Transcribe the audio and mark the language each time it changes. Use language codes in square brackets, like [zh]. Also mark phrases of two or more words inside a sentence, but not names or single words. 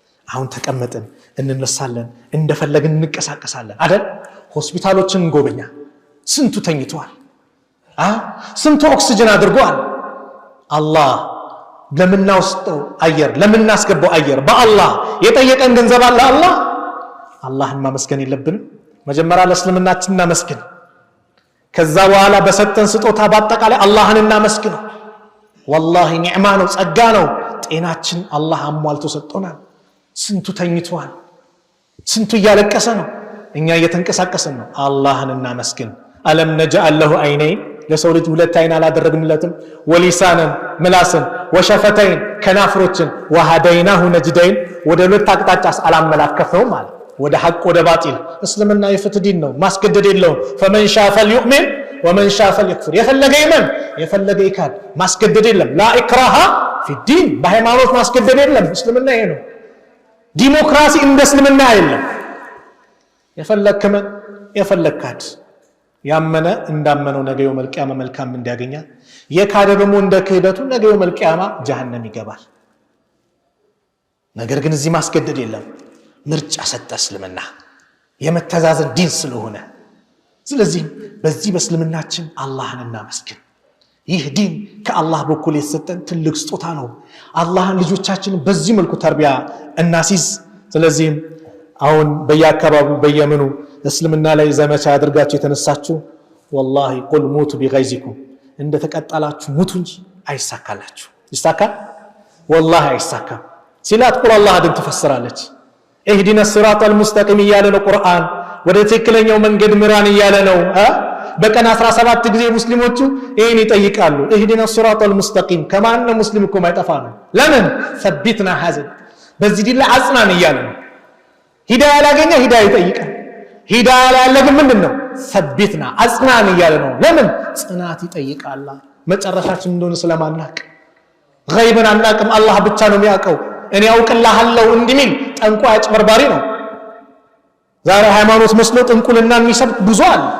[am] አሁን ተቀመጥን እንነሳለን እንደፈለግን እንቀሳቀሳለን አይደል ሆስፒታሎችን እንጎበኛ ስንቱ ተኝቷል ስንቱ ኦክሲጅን አድርጓል አላህ ለምናውስጠው አየር ለምናስገባው አየር በአላህ የጠየቀን ገንዘብ አለ አላህን ማመስገን የለብንም መጀመሪያ ለእስልምናችን እናመስግን ከዛ በኋላ በሰጠን ስጦታ በአጠቃላይ አላህን እናመስግነው والله ኒዕማ ነው ጸጋ ነው ጤናችን አላህ አሟልቶ ሰጥቶናል ስንቱ ተኝቷል ስንቱ እያለቀሰ ነው እኛ እየተንቀሳቀስን ነው አላህን እናመስግን [ar] ألم نجعل له عينين [am] ለሰው ልጅ ሁለት አይን አላደረግንለትም ወሊሳንን ምላስን ወሸፈተይን ከናፍሮችን [ar] وهديناه نجدين [am] ወደ ሁለት አቅጣጫስ አላመላከፈውም ማለት ወደ ሐቅ ወደ ባጢል እስልምና የፍትህ ዲን ነው ማስገደድ የለውም [ar] فمن شاء فليؤمن ومن شاء فليكفر [am] የፈለገ ይመን የፈለገ ይካድ ማስገደድ የለም [ar] لا اكراه في الدين [am] በሃይማኖት ማስገደድ የለም እስልምና ይሄ ነው ዲሞክራሲ እንደ እስልምና አይደለም የፈለከመን የፈለካት ያመነ እንዳመነው ነገ [ar] يوم القيامة [am] መልካም እንዲያገኛ የካደ ደግሞ እንደ ክህደቱ ነገ [ar] يوم القيامة [am] ጀሃነም ይገባል ነገር ግን እዚህ ማስገደድ የለም ምርጫ ሰጠ እስልምና የመተዛዘን ዲን ስለሆነ ስለዚህ በዚህ በእስልምናችን አላህን እናመስግን ይህ ዲን ከአላህ በኩል የተሰጠን ትልቅ ስጦታ ነው አላህን ልጆቻችንን በዚህ መልኩ ተርቢያ እናሲዝ ስለዚህ አሁን በየአካባቢው በየመኑ እስልምና ላይ ዘመቻ ያድርጋችሁ የተነሳችሁ [ar] والله قل موتوا بغيظكم [am] እንደ ተቀጣላችሁ ሙቱ እንጂ አይሳካላችሁ ይሳካል والله አይሳካም ሲላት ቁል አላህ አድን ተፈስራለች [ar] اهدنا الصراط المستقيم [am] እያለ ነው ቁርአን ወደ ትክክለኛው መንገድ ምራን እያለ ነው በቀን 17 ጊዜ ሙስሊሞቹ ይሄን ይጠይቃሉ [ar] اهدنا الصراط المستقيم [am] ከማን ሙስሊም እኮ ማይጠፋ ነው ለምን [ar] ثبتنا هذا [am] በዚህ ዲን ላይ አጽናን እያለ ነው ሂዳያ ያላገኘ ሂዳያ ይጠይቃል ሂዳያ ያለ ግን ምንድነው ثبتنا አጽናን እያለ ነው ለምን ጽናት ይጠይቃል መጨረሻችን እንደሆነ ስለማናቅ غيبን አናቅም አላህ ብቻ ነው የሚያውቀው እኔ አውቅልሃለሁ እንዲሚል ጠንቋ አጭበርባሪ ነው ዛሬ ሃይማኖት መስሎ ጥንቁልና የሚሰብክ ብዙ አለ